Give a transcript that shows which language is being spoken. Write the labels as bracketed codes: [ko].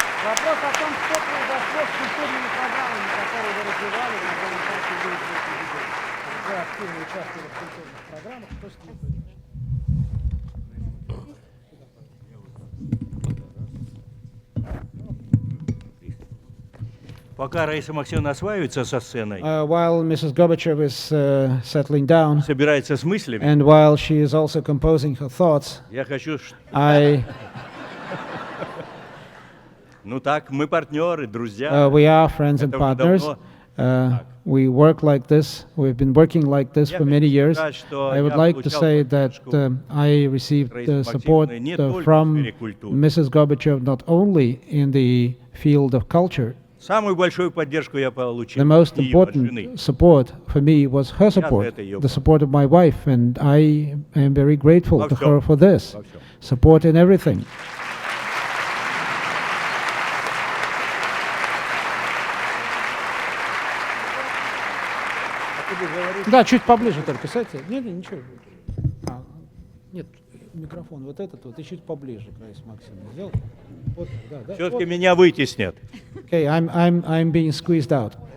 [ru] Вопрос о том, что произошло с культурными программами, которые вы развивали на администрации деятельности президента. Вы активно участвовали в культурных программах, что с ними произошло? Пока Раиса Максимовна осваивается со сценой, [en] While Mrs. Gorbachev is settling down, [ru] собирается с мыслями, [en] and while she is also composing her thoughts, [ru] я хочу... Ну так, мы партнеры, друзья. [en] We are friends and partners. We work like this. We've been working like this for many years. I would like to say that I received support from Mrs. Gorbachev not only in the field of culture. [ru] Самую большую поддержку я получил. [en] The most important support for me was her support, the support of my wife, and I am very grateful to her for this support in everything. [ru] Да, чуть поближе только, кстати. Нет, ничего. Нет, микрофон вот этот вот, и чуть поближе, Раиса Максимовна. Сделай. Вот, да. Все-таки меня вытеснят. [en] Okay, I'm being squeezed out.